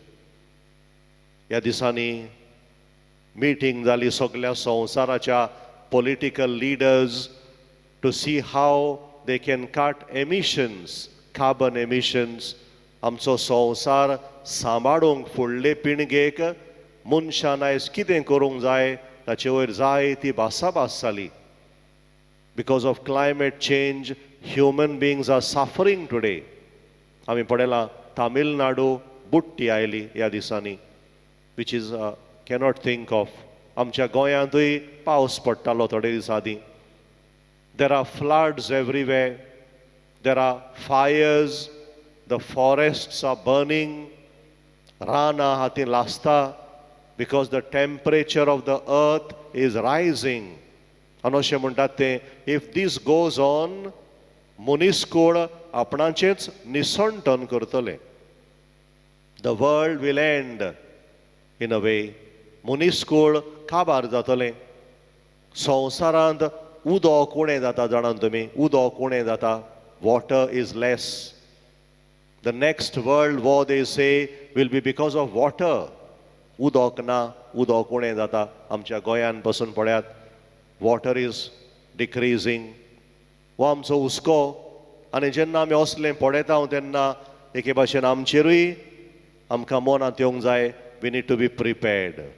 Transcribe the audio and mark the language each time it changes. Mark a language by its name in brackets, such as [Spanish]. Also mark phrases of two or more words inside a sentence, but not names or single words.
[Konkani] ह्या दिसांनी मीटिंग जाली सगळ्या संवसाराच्या [English] political leaders to see how they can cut emissions carbon emissions [Konkani] आमचो संवसार सांबाळूंक फुडले पिळगेक मनशान आयज कितें करूंक जाय ताचे वयर जायती भासाभास जाली [English] because of climate change human beings are suffering [Konkani] टुडे आमी पळयलां तामिळनाडू बुट्टी आयली ह्या दिसांनी [English] which is cannot think of [Konkani] आमच्या गोंयांतूय पावस पडटालो थोडे दिसां आदीं [English] there are floods everywhere there are fires the forests are burning [Konkani] रानां हातीन लासता [English] because the temperature of the earth is rising [Konkani] आनी अशें म्हणटात ते [English] if this goes on [Konkani] मनीसकूळ आपणाचेंच निसंटन करतले [English] the world will end in a way [Konkani] मनीसकूळ काबार जातलें संवसारांत उदक उणें जाता जाणात तुमी उदक उणें जाता [English] water is less the next world war they say will be because of water [Konkani] उदक ना उदक उणें जाता आमच्या गोंयान पासून पळयात [English] water is decreasing [Konkani] हो आमचो हुस्को आनी जेन्ना आमी असलें पळयता हांव तेन्ना एके भाशेन आमचेरूय आमकां मनांत येवंक जाय [English] we need to be prepared